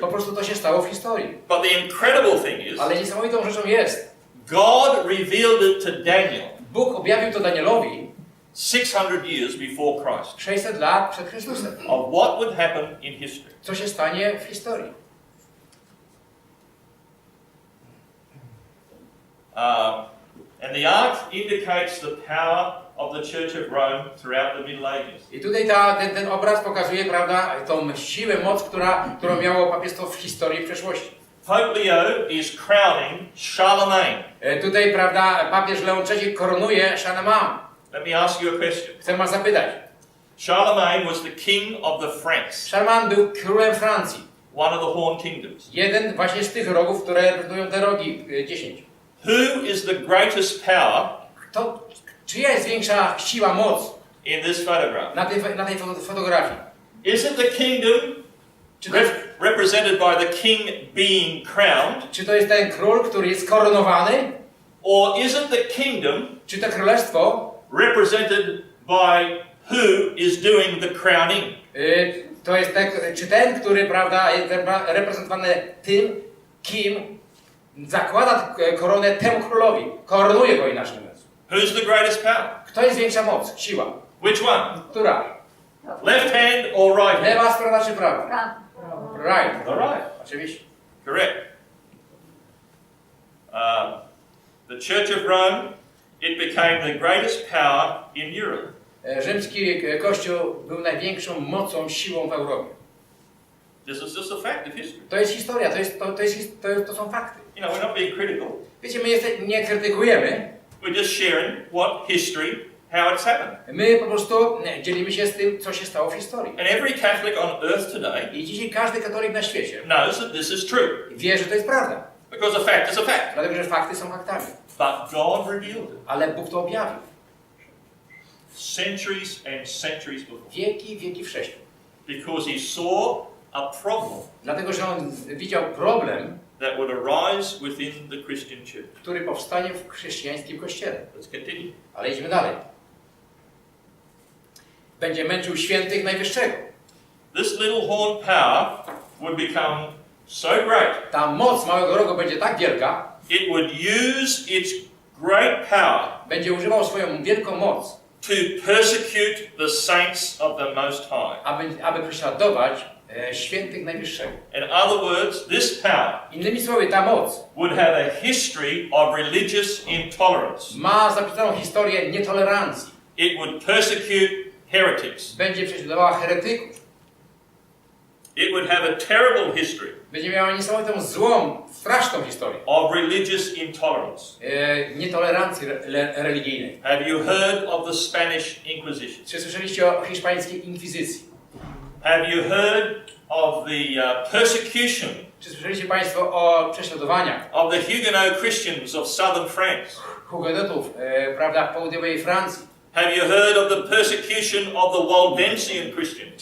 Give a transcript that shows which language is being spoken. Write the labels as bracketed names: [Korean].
[Polish] Po prostu to się stało w historii. [English] But the incredible thing is, [Polish] Ale niesamowitą rzeczą jest, [English] God revealed it to Daniel [Polish] Bóg objawił to Danielowi [English] 600 years before Christ [Polish] 600 lat przed Chrystusem. [English] of what would happen in history. [Polish] Co się stanie w historii? [English] And the ark indicates the power of the Church of Rome throughout the Middle Ages. [Polish] I tutaj ten obraz pokazuje, prawda, tą siłę, moc, którą miało papieństwo w historii, w przeszłości. [English] Pope Leo is crowning Charlemagne. [Polish] Tutaj, prawda, papież Leon III koronuje Charlemagne. [English] Let me ask you a question. [Polish] Chcę was zapytać. [English] Charlemagne was the king of the Franks, [Polish] Charlemagne był królem Francji. [English] one of the Horn Kingdoms. [Polish] Jeden właśnie z tych rogów, które reprezentują te rogi 10. [English] Who is the greatest power [Polish] Czyja jest większa siła, moc [English] in this photograph? [Polish] na tej fotografii? [English] Is it the kingdom represented by the king being crowned? [Polish] Czy to jest ten król, który jest koronowany? [English] Or is it the kingdom [Polish] Czy to królestwo [English] represented by who is doing the crowning? [Polish] to jest czy ten, który, prawda, jest reprezentowany tym, kim zakłada koronę temu królowi, koronuje go inaczej mówiąc. [English] Who's the greatest power? [Polish] Kto jest większa moc, siła? [English] Which one? [Polish] Która? [English] Left hand or right hand? [Polish] Lewa strona czy prawa? [English] Right. All right. [Polish] Oczywiście. [English] Correct. The Church of Rome, it became the greatest power in Europe. [Polish] Rzymski kościół był największą mocą, siłą w Europie. [English] This is just a fact of history. [Polish] To jest historia, to są fakty. [English] You know, we're not being critical. [Polish] Wiecie, my nie krytykujemy, [English] We're just sharing what history, how it's happened. [Polish] my po prostu dzielimy się z tym, co się stało w historii. [English] And every Catholic on earth today [Polish] I dzisiaj każdy katolik na świecie [English] knows that this is true. [Polish] wie, że to jest prawda. [English] Because a fact is a fact. [Polish] Dlatego, że fakty są faktami. [English] But God revealed it. [Polish] Ale Bóg to objawił. [English] Centuries and centuries before. [Polish] Wieki wcześniej. [English] Because he saw a problem [Polish] Dlatego, że on widział problem, [English] that would arise within the Christian church. [Polish] który powstanie w chrześcijańskim kościele. [English] Let's continue. [Polish] Ale idźmy dalej. Będzie męczył świętych Najwyższego. [English] This little horn power would become so great, [Polish] Ta moc małego rogu będzie tak wielka, [English] it would use its great power [Polish] będzie używał swoją wielką moc, [English] to persecute the saints of the Most High. [Polish] aby prześladować świętych Najwyższego. [English] In other words, this power [Polish] Innymi słowy, ta moc [English] would have a history of religious intolerance. [Polish] ma zapisaną historię nietolerancji. [English] It would persecute heretics. [Polish] Będzie prześladowała heretyków. [English] It would have a terrible history [Polish] Będzie miała niesamowitą, złą, straszną historię [English] of religious intolerance. [Polish] Nietolerancji religijnej. [English] Have you heard of the Spanish Inquisition? [Polish] Czy słyszeliście o hiszpańskiej inkwizycji? [English] Have you heard of the persecution [Polish] Czy słyszeliście Państwo o prześladowaniach [English] of the Huguenot Christians of southern France? [Polish] hugenotów, prawda, w południowej Francji? [English] Have you heard of the persecution of the Waldensian Christians